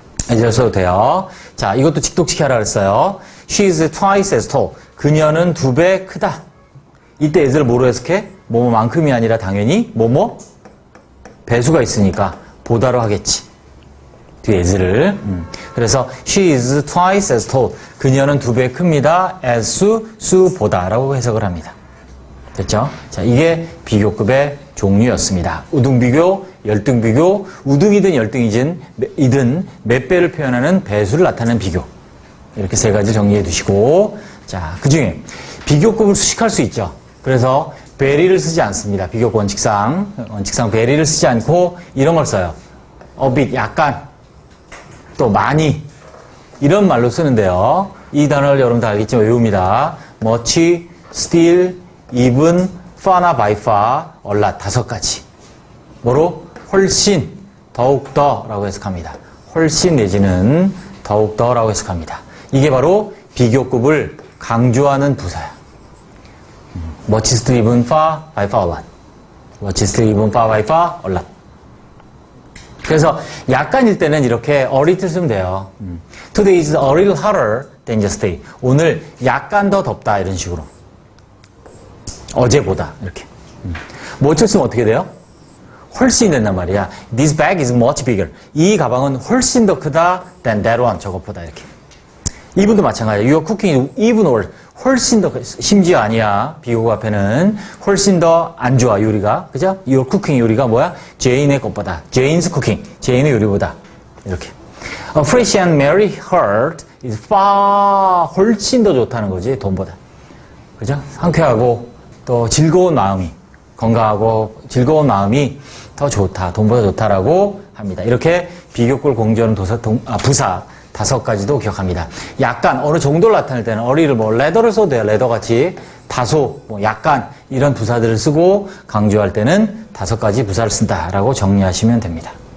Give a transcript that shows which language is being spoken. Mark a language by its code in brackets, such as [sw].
[ko] as를 써도 돼요. 자, 이것도 직독직해 하라 그랬어요. [en] She is twice as tall. [ko] 그녀는 두 배 크다. 이때 as를 뭐로 해석해? 뭐뭐만큼이 아니라 당연히 뭐뭐 배수가 있으니까 보다로 하겠지. 뒤에 as를. [en] 그래서 she is twice as tall. [ko] 그녀는 두 배 큽니다. as 수보다라고 해석을 합니다. 됐죠? 자, 이게 비교급의 종류였습니다. 우등비교, 열등비교, 우등이든 열등이든 몇 배를 표현하는 배수를 나타내는 비교. 이렇게 세 가지 정리해 두시고, 자, 그 중에 비교급을 수식할 수 있죠. 그래서 very를 쓰지 않습니다. 비교급 원칙상 very를 쓰지 않고 이런 걸 써요. a bit, 약간, 또 많이, 이런 말로 쓰는데요. 이 단어를 여러분 다 알겠지만 외웁니다. [en] much, still, even, far나 by far, a lot, 5가지. [ko] 뭐로? 훨씬, 더욱더 라고 해석합니다. 훨씬 내지는 더욱더 라고 해석합니다. 이게 바로 비교급을 강조하는 부사야. [en] much, still, even, far, by far, a lot. much, still, even, far, by far, a lot. [ko] 그래서 약간일 때는 이렇게 a little 쓰면 돼요. [en] Today is a little hotter than yesterday. [ko] 오늘 약간 더 덥다 이런 식으로. 어제보다 이렇게. much 쓰면 어떻게 돼요? 훨씬 된단 말이야. [en] This bag is much bigger. [ko] 이 가방은 훨씬 더 크다 [en] than that one. [ko] 저것보다 이렇게. 이분도 마찬가지야. [en] Your cooking even worse. [ko] 훨씬 더 심지어 아니야. 비교급 앞에는 훨씬 더 안 좋아 요리가. 그죠? [en] Your cooking [ko] 요리가 뭐야? 제인의 것보다. [en] Jane's cooking. [ko] 제인의 요리보다. 이렇게. [en] A fresh and merry heart is far [ko] 훨씬 더 좋다는 거지 돈보다. 그죠? 상쾌하고 또 즐거운 마음이 건강하고 즐거운 마음이 더 좋다. 돈보다 좋다라고 합니다. 이렇게 비교급을 공개하는 부사 5가지도 기억합니다. 약간 어느 정도를 나타낼 때는 어리를 레더를 써도 돼요. 레더같이 다소 약간 이런 부사들을 쓰고 강조할 때는 5가지 부사를 쓴다라고 정리하시면 됩니다.